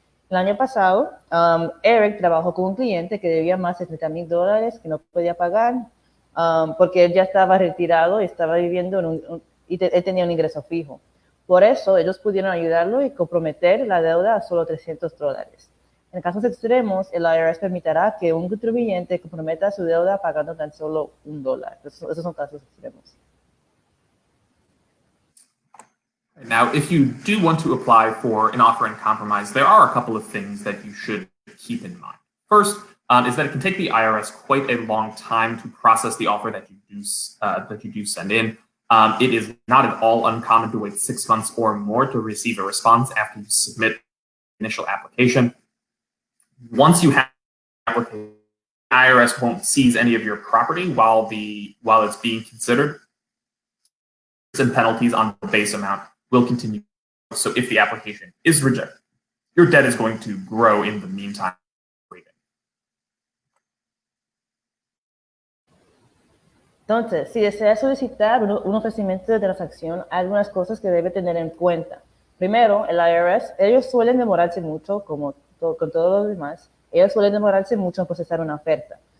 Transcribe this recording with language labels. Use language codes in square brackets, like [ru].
[es] El año pasado, Eric trabajó con un cliente que debía más de $30,000 que no podía pagar porque él ya estaba retirado y estaba viviendo y él tenía un ingreso fijo. Por eso, ellos pudieron ayudarlo y comprometer la deuda a solo $300. En casos extremos, el IRS permitirá que un contribuyente comprometa su deuda pagando tan solo $1. Esos son casos extremos. [en] Now, if you do want to apply for an offer in compromise, there are a couple of things that you should keep in mind. First is that it can take the IRS quite a long time to process the offer that you do send in. It is not at all uncommon to wait 6 months or more to receive a response after you submit initial application. Once you have an application, the IRS won't seize any of your property while it's being considered, and penalties on the base amount will continue. So if the application is rejected, your debt is going to grow in the meantime. [es] Entonces, si desea solicitar un ofrecimiento de transacción, hay algunas cosas que debe tener en cuenta. Primero, el IRS, ellos suelen demorarse mucho, como con todo lo demás, ellos suelen demorarse mucho en procesar una oferta.